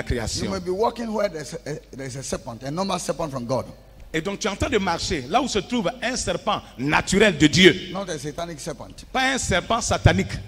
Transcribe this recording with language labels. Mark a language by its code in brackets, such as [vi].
[en] You [fr] création. [en] may be walking where there's a serpent, a normal serpent from God, [fr] Et donc tu es en train de marcher là où se trouve un serpent naturel de Dieu. [en] not a satanic serpent. [fr] Pas un serpent satanique.